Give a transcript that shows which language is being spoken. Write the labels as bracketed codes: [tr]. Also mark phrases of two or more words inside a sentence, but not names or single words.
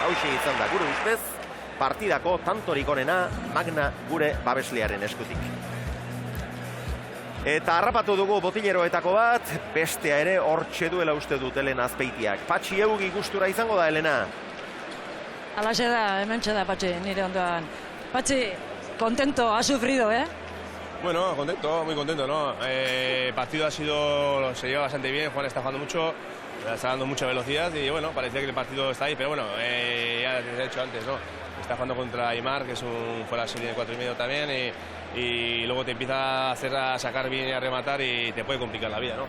[eu] Hauxe izan da gure ustez, partidako tantorik onena Magna gure babeslearen eskutik. Eta harrapatu dugu botileroetako bat, bestea ere hortxe duela uste dut Elena Azpeitiak. Patxi Eugi gustura izango da, Elena? Alaxe da, hementxe da, Patxi, nire ondoan. Patxi, [es] contento, ha sufrido, ¿eh? Bueno, contento, muy contento, ¿no? El partido se lleva bastante bien, Juan está jugando mucho, está dando mucha velocidad y bueno, parecía que el partido está ahí, pero bueno, ya te he dicho antes, ¿no? Está jugando contra Aimar, que fue la serie de 4,5 también, y luego te empieza a sacar bien y a rematar y te puede complicar la vida, ¿no?